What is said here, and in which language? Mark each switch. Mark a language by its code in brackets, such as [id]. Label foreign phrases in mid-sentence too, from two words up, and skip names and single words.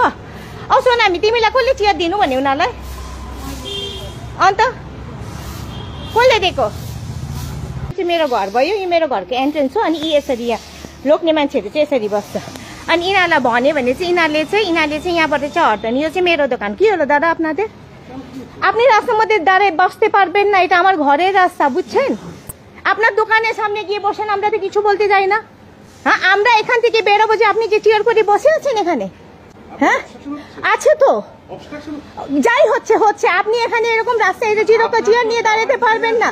[ne] औ सोनामी तिमीलाई कसले चियर दिनु भने उनीहरूलाई? अन्त कसले दिएको? मेरो घर भयो, यो मेरो घरको एन्ट्रेन्स हो। अनि यसरी यहाँ लोग्ने मान्छेहरू चाहिँ यसरी बस्छ। अनि यिनीहरूलाई भन्यो भने चाहिँ यिनीहरूले चाहिँ यहाँबाट चाहिँ हट्दैन, यो चाहिँ मेरो दोकान। [bn] কি হলো দাদা আপনাদের? আপনি রাস্তার মধ্যে দাঁড়িয়ে বসতে পারবেন না, এটা আমার ঘরের রাস্তা, বুঝছেন? আপনার দোকানের সামনে গিয়ে বসেন, আমরা তো কিছু বলতে যাই না। হ্যাঁ, আমরা এখান থেকে বেরোবো যে আপনি যে চেয়ার করে বসে আছেন এখানে, হ্যাঁ আছে তো, যাই হচ্ছে আপনি এখানে এরকম রাস্তায় যে চিরকা চেয়ার নিয়ে দাঁড়াতে পারবেন না।